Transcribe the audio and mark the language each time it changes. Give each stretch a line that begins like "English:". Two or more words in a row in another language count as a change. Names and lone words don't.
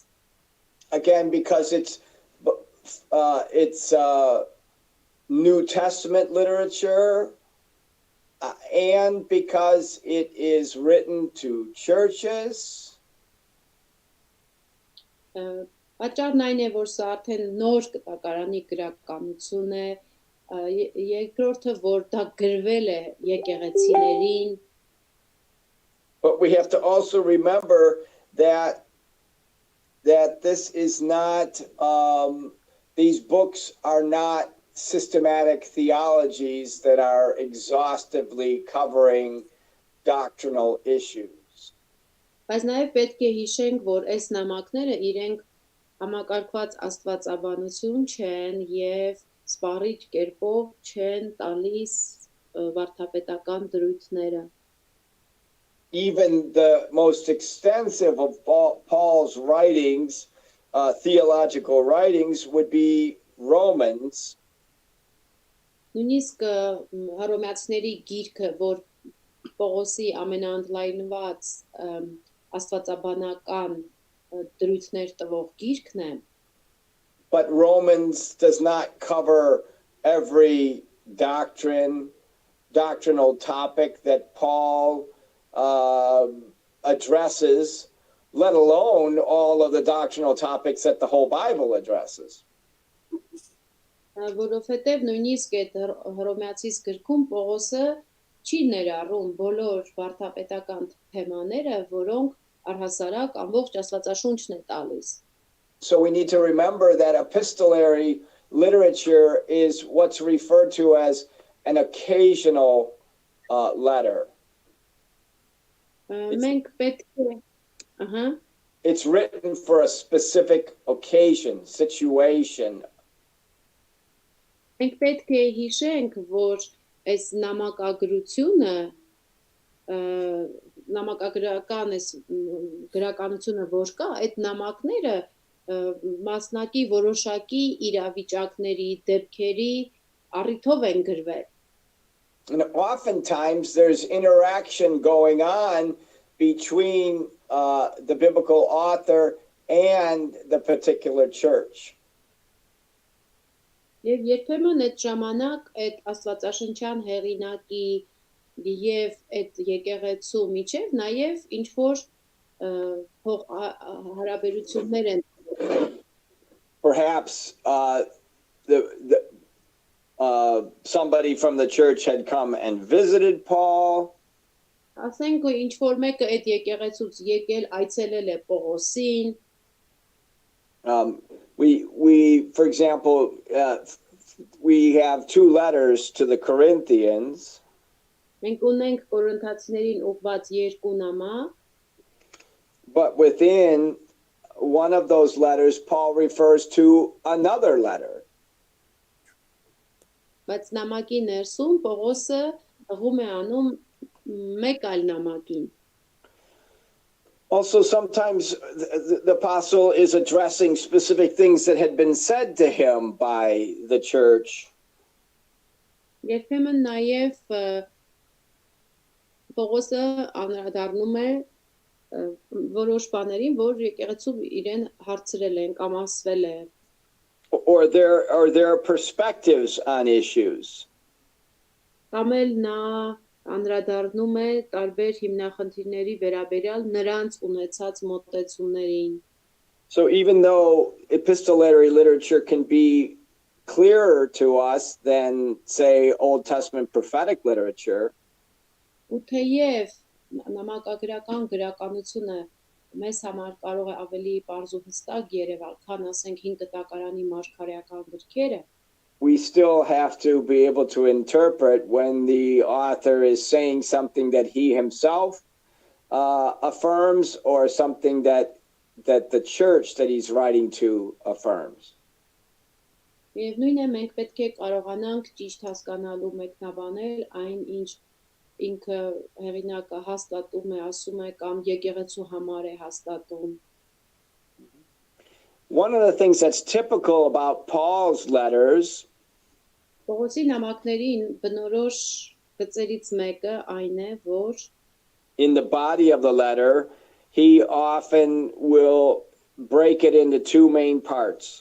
English: Again, because it's New Testament literature, and because it is written to churches.
Armenian: Պատճառն այն է, որ սա արդեն նոր կտակարանի գրականություն է, երկրորդը, որ դա գրվել է եկեղեցիներին,
English: But we have to also remember that this is not, these books are not systematic theologies that are exhaustively covering doctrinal issues.
Armenian: բայց նաև պետք է հիշենք, որ այս նամակները իրենք համակարգված աստվածաբանություն չեն և սպառիչ կերպով չեն տալիս վարդապետական դրույթները։
English: Even the most extensive of Paul's writings, theological writings, would be Romans.
Armenian: Նույնիսկ հռոմեացիների գիրքը, որ Պողոսի ամենաընդլայնված աստվածաբանական դրույթներ տվող գիրքն է,
English: But Romans does not cover every doctrinal topic that Paul addresses, let alone all of the doctrinal topics that the whole Bible addresses.
Armenian: որովհետև նույնիսկ այդ հռոմեացիս գրքում Պողոսը չի ներառում բոլոր վարդապետական թեմաները, որոնք առհասարակ ամբողջ Աստվածաշունչն է տալիս։
English: So we need to remember that epistolary literature is what's referred to as an occasional letter.
Armenian: Մենք պետք է
English: It's written for a specific occasion, situation.
Armenian: Մենք պետք է հիշենք, որ այս նամակագրությունը նամակագրական այս գրականությունը որ կա, այդ նամակները մասնակի որոշակի իրավիճակների, դեպքերի առիթով են գրվել։
English: And oftentimes there's interaction going on between the biblical author and the particular church.
Armenian: Եվ երբեմն այդ ժամանակ այդ աստվածաշնչյան հեղինակի եւ այդ եկեղեցու միջև նաեւ ինչ որ հարաբերություններ են։
English: Perhaps somebody from the church had come and visited Paul.
Armenian: Ասենք ինչ որ մեկը այդ եկեղեցուց եկել, այցելել է Պողոսին։
English: We for example, we have two letters to the Corinthians.
Armenian: Մենք ունենք Կորինթացիներին ուղված երկու նամակ,
English: but within one of those letters, Paul refers to another letter.
Armenian: բայց նամակի ներսում Պողոսը հղում է անում մեկ այլ նամակին։
English: Also, sometimes the apostle is addressing specific things that had been said to him by the church.
Armenian: Երբեմն նաև Պողոսը անդրադառնում է որոշ բաներին, որ եկեղեցու իրեն հարցրել են կամ ասվել է։
English: Or their perspectives on issues.
Armenian: Կամ էլ նա անդրադառնում է տարբեր հիմնախնդիրների վերաբերյալ նրանց ունեցած մոտեցումներին։
English: So even though epistolary literature can be clearer to us than, say, Old Testament prophetic literature.
Armenian: Ու թեև նամակագրական գրականությունը մեզ համար կարող է ավելի պարզ ու հստակ երևալ, քան ասենք 5 կտակարանի մարգարեական գրքերը,
English: we still have to be able to interpret when the author is saying something that he himself affirms or something that the church that he's writing to affirms.
Armenian: Միևնույն է, մենք պետք է կարողանանք ճիշտ հասկանալու մեկնաբանել այն, ինչ ինքը հեղինակը հաստատում է, ասում է կամ եկեղեցու համար է հաստատում։
English: One of the things that's typical about Paul's letters
Armenian: Պողոսի նամակներին բնորոշ գծերից մեկը այն է, որ
English: in the body of the letter, he often will break it into two main parts.